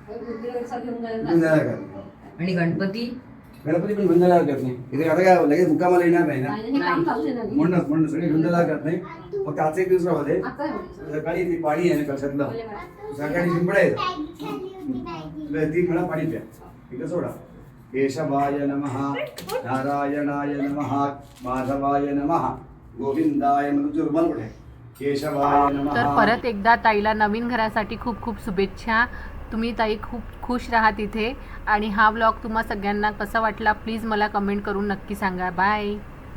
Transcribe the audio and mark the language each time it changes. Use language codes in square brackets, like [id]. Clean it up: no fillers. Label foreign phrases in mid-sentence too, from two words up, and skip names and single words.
[mr] आणि गणपती गणपती पण गुंजाला करत नाही. इथे आता काय लगेच मुक्कामाला येणार नाही ना, म्हणून सगळे गुंजाला करत नाही. फक्त आजचा एक दिवस राहते. सकाळी ते पाणी आहे ना कशातलं, सकाळी शिंपडायचं, ती म्हणा पाणी प्या, तिकडे सोडा. [sa] केशवाय नमः, नारायणाय नमः, माधवाय नमः, गोविंदाय [mr] रुमाल कुठे, [sa] केशवाय नमः. [mr] तर परत एकदा ताईला नवीन घरासाठी खूप खूप शुभेच्छा. तुम्ही ताई खूप खुश राहा तिथे. आणि हा व्लॉग तुम्हा सगळ्यांना कसा वाटला प्लीज मला कमेंट करून नक्की सांगा. बाय.